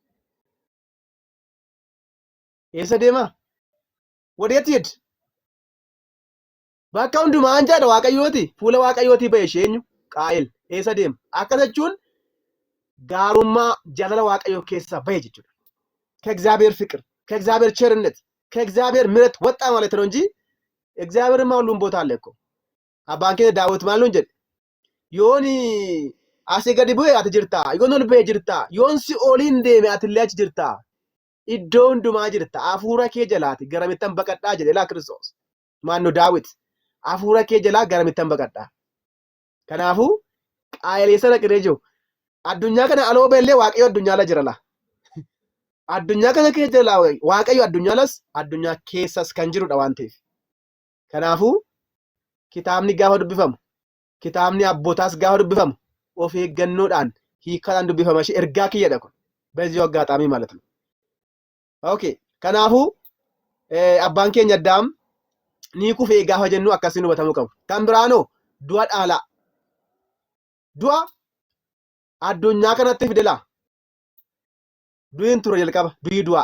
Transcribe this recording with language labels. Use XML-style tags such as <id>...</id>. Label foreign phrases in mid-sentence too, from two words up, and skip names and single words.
<om>Eessa deema? Wadeetti jedhu? Bakka hundumaan jedha Waaqayyooti. Fuula Waaqayyootii ba'e isheenyu Qaayil. Eessa deema? Akkas jechuun gaarummaa jaalala Waaqayyoo keessaa ba'e jechuudha.</om> <am>ከእግዚአብሔር ፍቅር፣ ከእግዚአብሔር ቸርነት፣ ከእግዚአብሔር ምሕረት ወጣ ማለት ነው እንጂ እግዚአብሔርማ ሁሉም ቦታ አለ እኮ። አባን</am> <om>keenya Daawit maal nuun jedhe? Yoon asii gadi bu'e ati jirta. Yoon ol ba'e jirta. Yoon si'ooliin deeme ati illee achi jirta. Iddoo hundumaa jirta. Hafuura kee jalaati garamittan baqadhaa jedhe laa Kiristoos. Maannoo Daawit. Hafuura kee jalaa garamittan baqadhaa. Kanaafuu Qaayil sana qiree jiru. Addunyaa kana aloo beellee Waaqayyo addunyaa la jira laa. Addunyaa kana keessa jira Waaqayyo addunyaa las addunyaa keessas kan jirudha waan ta'eef. Kanaafuu kitaabni gaafa dubbifamu, kitaabni abbootaas gaafa dubbifamu of eeggannoodhaan hiikkaadhaan dubbifama ishee ergaa kiyyadha kun. Beezii waggaa xaamii</om> <am>ማለት ነው.</am> <om>Okay. Kanaafuu abbaan keenya Addaam ni kufee gaafa jennu akkasiin hubatamuu qabu. Kan biraanoo du'a dhaalaa. Du'a addunyaa kanatti fidela. Du'in ture jalqaba du'i du'a.</om>